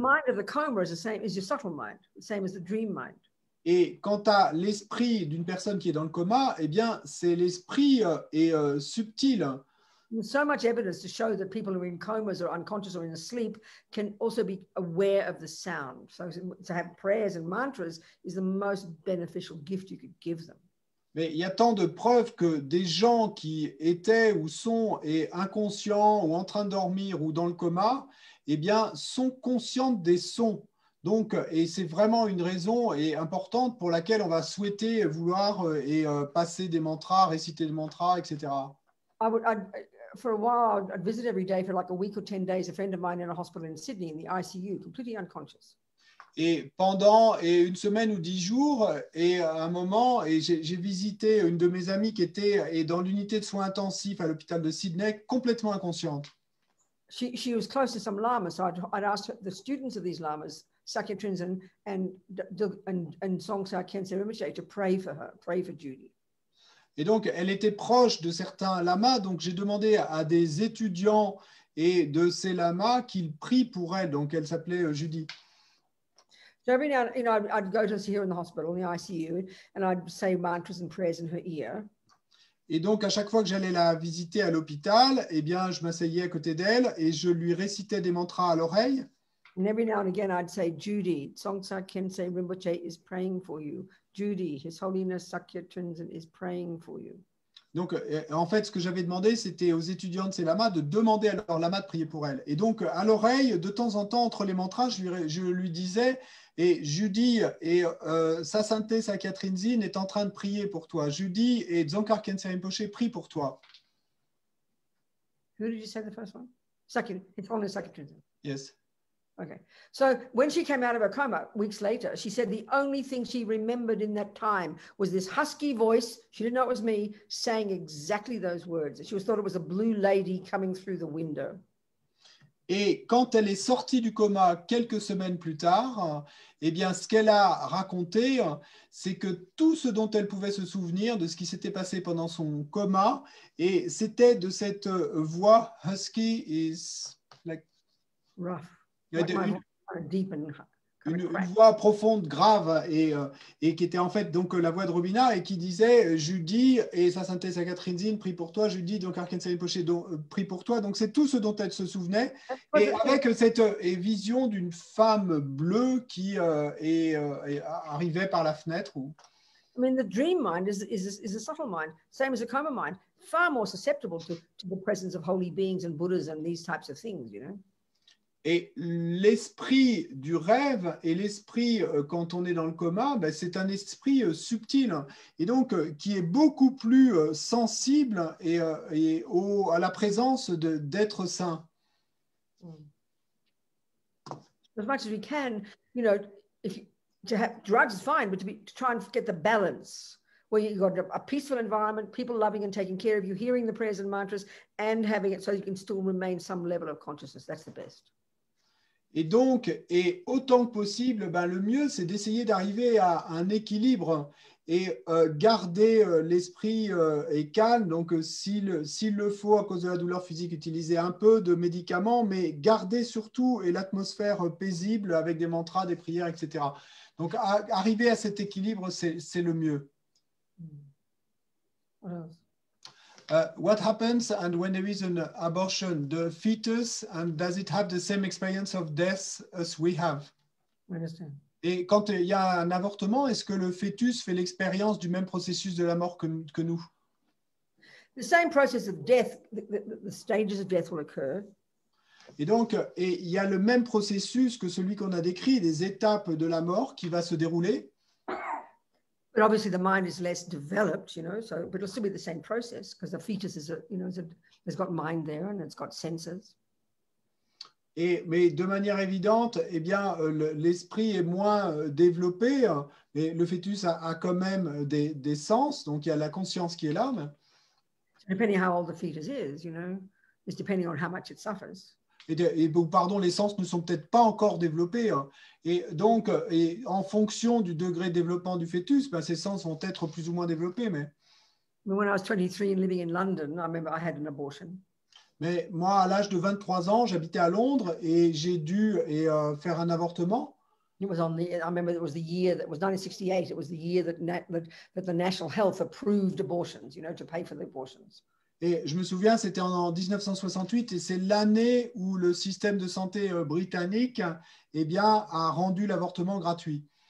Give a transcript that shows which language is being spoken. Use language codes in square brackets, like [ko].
[en] The mind of the coma is the same as your subtle mind, the same as the dream mind. [fr] Et quant à l'esprit d'une personne qui est dans le coma, eh bien, c'est l'esprit subtil. [en] There's so much evidence to show that people who are in comas or unconscious or in a sleep can also be aware of the sound. So to have prayers and mantras is the most beneficial gift you could give them. [fr] Mais il y a tant de preuves que des gens qui étaient ou sont inconscients ou en train de dormir ou dans le coma, eh bien, sont conscients des sons. Donc, et c'est vraiment une raison importante pour laquelle on va souhaiter vouloir passer des mantras, réciter des mantras, etc. [en] For a while, I'd visit every day for like a week or 10 days, a friend of mine in a hospital in Sydney, in the ICU, completely unconscious. [fr] Et pendant une semaine ou 10 jours, et à un moment, j'ai visité une de mes amies qui était dans l'unité de soins intensifs à l'hôpital de Sydney, complètement inconsciente. [en] She was close to some lamas, so I'd asked the students of these lamas, Sakya Trinzen and Songsa Khyentse Rinpoche, to pray for her, pray for Judy. [fr] Et donc, elle était proche de certains lamas, donc j'ai demandé à des étudiants et de ces lamas qu'ils prient pour elle. Donc, elle s'appelait Judy. [en] So every now, I'd go to see her in the hospital, in the ICU, and I'd say mantras and prayers in her ear. [fr] Et donc, à chaque fois que j'allais la visiter à l'hôpital, eh bien, je m'asseyais à côté d'elle et je lui récitais des mantras à l'oreille. [en] And every now and again, I'd say, Judy, Songsa Khyentse Rinpoche is praying for you. Judy, His Holiness Sakya Trinzen is praying for you. [fr] Donc, en fait, ce que j'avais demandé, c'était aux étudiants de ces lamas de demander à leur lama de prier pour elle. Et donc, à l'oreille, de temps en temps, entre les mantras, je lui disais, et Judy et Sa Sainteté Sakya Trinzen est en train de prier pour toi. Judy et Dzongkar Khyentse Rinpoche prient pour toi. [en] Who did you say the first one? Sakya, His Holiness Sakya Trinzen. Yes. Okay. So when she came out of her coma weeks later, she said the only thing she remembered in that time was this husky voice. She didn't know it was me saying exactly those words. She thought it was a blue lady coming through the window. [fr] Et quand elle est sortie du coma quelques semaines plus tard, eh bien, ce qu'elle a raconté, c'est que tout ce dont elle pouvait se souvenir de ce qui s'était passé pendant son coma, et c'était de cette voix husky, [en] is like, Rough. Like my voice kind of deep and kind of [fr] une [en] cracked. [fr] voix profonde, grave, et qui était en fait donc la voix de Robina, et qui disait Judy, et sa synthèse à Catherine Zinn, prie pour toi, Judy, donc Arkansas Poché, prie pour toi. Donc c'est tout ce dont elle se souvenait, et avec cette vision d'une femme bleue qui arrivait par la fenêtre. [en] I mean, the dream mind is a subtle mind, same as a coma mind, far more susceptible to the presence of holy beings and Buddhas and these types of things, you know. [fr] Et l'esprit du rêve et l'esprit quand on est dans le coma, ben, c'est un esprit subtil et donc qui est beaucoup plus sensible à la présence d'êtres saints. [en] As much as we can, you know, to have drugs is fine, but to try and get the balance where you've got a peaceful environment, people loving and taking care of you, hearing the prayers and mantras, and having it so you can still remain some level of consciousness. That's the best. [fr] Et donc, et autant que possible, ben, le mieux, c'est d'essayer d'arriver à un équilibre et garder l'esprit et calme. Donc, s'il le faut, à cause de la douleur physique, utiliser un peu de médicaments, mais garder surtout l'atmosphère paisible avec des mantras, des prières, etc. Donc, arriver à cet équilibre, c'est le mieux. [en] What happens and when there is an abortion, the fetus, and does it have the same experience of death as we have? I understand. [fr] Et quand il y a un avortement, est-ce que le fœtus fait l'expérience du même processus de la mort que nous? [en] The same process of death, the stages of death will occur. [fr] Et donc, il y a le même processus que celui qu'on a décrit, les étapes de la mort qui va se dérouler. [en] But obviously the mind is less developed, you know, so, but it'll still be the same process because the fetus is, has got mind there and it's got senses. [fr] Mais de manière évidente, eh bien, l'esprit est moins développé, mais le fœtus a quand même des sens, donc il y a la conscience qui est là. [en] Depending how old the fetus is, you know, is depending on how much it suffers. [fr] Pardon, les sens ne sont peut-être pas encore développés. Et donc, en fonction du degré de développement du fœtus, ben, ces sens vont être plus ou moins développés. Mais [en] when I was 23 and living in London, I remember I had an abortion. [fr] Mais moi, à l'âge de 23 ans, j'habitais à Londres et j'ai dû faire un avortement. [en] It was I remember it was the year that was 1968. It was the year that the National Health approved abortions, you know, to pay for the abortions. [fr] Et je me souviens, c'était en 1968 et c'est l'année où le système de santé britannique eh bien, a rendu l'avortement gratuit.